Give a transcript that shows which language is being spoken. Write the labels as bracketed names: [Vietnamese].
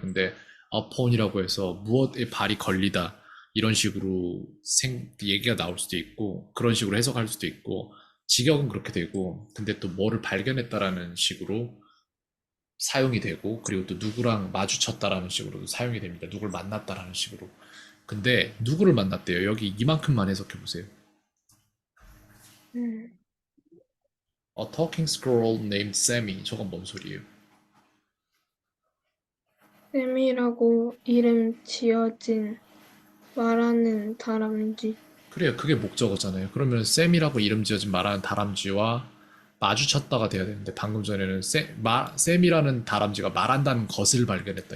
[Korean] 근데 upon이라고 해서 무엇에 발이 걸리다 이런 식으로 얘기가 나올 수도 있고 그런 식으로 해석할 수도 있고 직역은 그렇게 되고 근데 또 뭐를 발견했다라는 식으로 사용이 되고 그리고 또 누구랑 마주쳤다라는 식으로도 사용이 됩니다. 누구를 만났다라는 식으로. 근데 누구를 만났대요? 여기 이만큼만 해석해 보세요. 음, [English] A talking squirrel named Sammy. [Korean] 저건 뭔 소리예요? 쌤이라고 이름 지어진 말하는 다람쥐. 그래요. 그게 목적어잖아요. 그러면 샘이라고 이름 지어진 말하는 다람쥐와 마주쳤다가 돼야 되는데 방금 전에는 샘이라는 다람쥐가 말한다는 것을 발견했다.